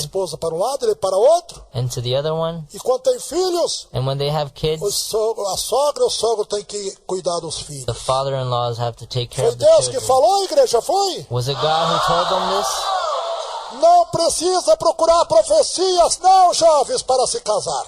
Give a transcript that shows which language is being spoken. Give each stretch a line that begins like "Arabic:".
Portuguese: esposa para um lado, ele para outro.
English: and to the other one,
Portuguese: E quando tem filhos,
English: and when they have kids,
Portuguese: a sogra ou o sogro tem que cuidar dos filhos.
English: the father-in-laws have to take care
Portuguese: Foi
English: of the
Portuguese: Deus que falou, igreja, foi?
English: Was it God who told them this?
Portuguese: Não precisa procurar profecias, não, jovens, para se casar.